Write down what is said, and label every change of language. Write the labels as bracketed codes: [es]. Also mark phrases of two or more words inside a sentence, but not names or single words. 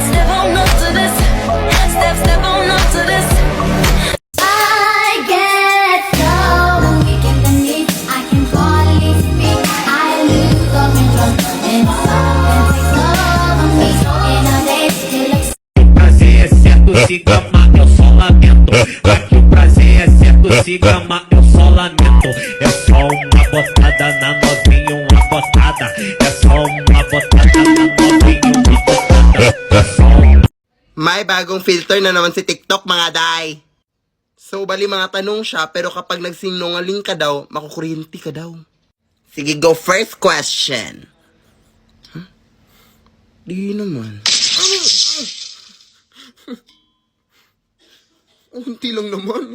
[en] Step on up to this. Step on up to this. I get so weak in the knees. I can hardly speak. I lose all control. And something takes over me. In a day, it looks [pt] Prazer é certo, se gama, eu só lamento. Aqui o prazer é certo, se gama, eu só lamento. É só uma botada na novinha, uma botada. É só uma botada na novinha, uma botada. É só uma... [tl] May bagong filter na naman si TikTok, mga day. So, bali mga tanong siya, pero kapag nagsinungaling ka daw, makukuryente ka daw. Sige, [en] go first question. [tl] Di naman. Unti lang naman.